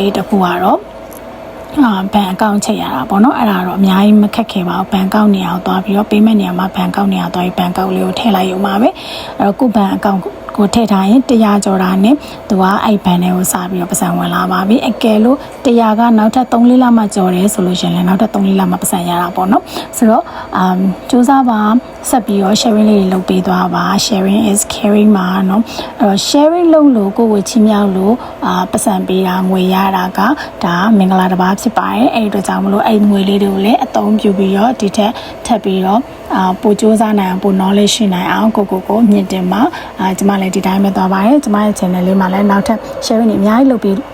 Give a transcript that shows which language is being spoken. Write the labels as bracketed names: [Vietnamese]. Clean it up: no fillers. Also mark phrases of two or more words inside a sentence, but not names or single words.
[Burmese] လေးတစ်ခုကတော့ဘဏ်အကောင့်ချိန်ရတာပေါ့နော်အဲ့ဒါတော့အများကြီးမခက်ခဲပါဘူးဘဏ်အကောင့်နေရာကိုသွားပြီးတော့ payment နေရာမှာဘဏ်အကောင့်နေရာသွားပြီးဘဏ်အကောင့်လေးကိုထည့်လိုက်ရုံပါပဲအဲ့တော့ ကိုဘဏ်အကောင့်ကိုထည့်ထားရင်100ကျော်တာနဲ့သူကအဲ့ဘဏ်ထဲကိုစပြီးတော့ပတ်စံဝင်လာပါပြီအကယ်လို့100ကနောက်ထပ်3-4လမှ ကျော်တယ်ဆိုလို့ရှိရင်လည်းနောက်ထပ်3-4လမှပတ်စံရတာပေါ့နော်ဆိုတော့စူးစမ်းပါဆက်ပြီးတော့ sharing လေးတွေလုပ်ပေးသွားပါ [English] sharing is caring [Burmese] မှာเนาะအဲ့တော့ sharing လုပ်လို့ကိုယ်ချင်းမြောက်လို့ပတ်စံပေးတာငွေရတာကဒါမင်္ဂလာတစ်ပါးဖြစ်ပါတယ်အဲ့ဒီတော့ကြောင့်မလို့အဲ့ငွေလေးတွေကိုလည်းအသုံးပြုပြီးတော့ဒီထက်ထပ်ပြီးတော့ပိုစူးစမ်းနိုင်အောင်ပို knowledge ရှိနိုင်အောင်ကိုမြင့်တင်ပါကျမလည်းဒီတိုင်းပဲသွားပါတယ်ကျမရဲ့ channel လေးမှာလည်းနောက်ထပ် sharing တွေအများကြီးလုပ်ပြီး